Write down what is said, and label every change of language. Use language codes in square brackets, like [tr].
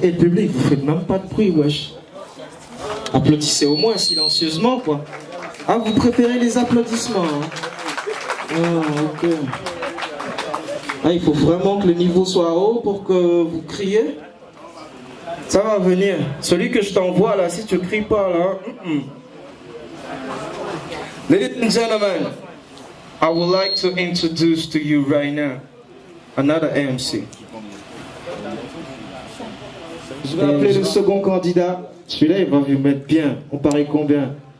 [fr] Et le public, vous faites même pas de bruit, wesh. Applaudissez au moins silencieusement, quoi. Ah, vous préférez les applaudissements, hein? Ah, ok. Ah, il faut vraiment que le niveau soit haut pour que vous criez. Ça va venir. Celui que je t'envoie là, si tu cries pas là. [en] Ladies and gentlemen, I would like to introduce to you right now another MC. [fr] Je vais appeler le second candidat. Celui-là, il va vous mettre bien. On parie combien?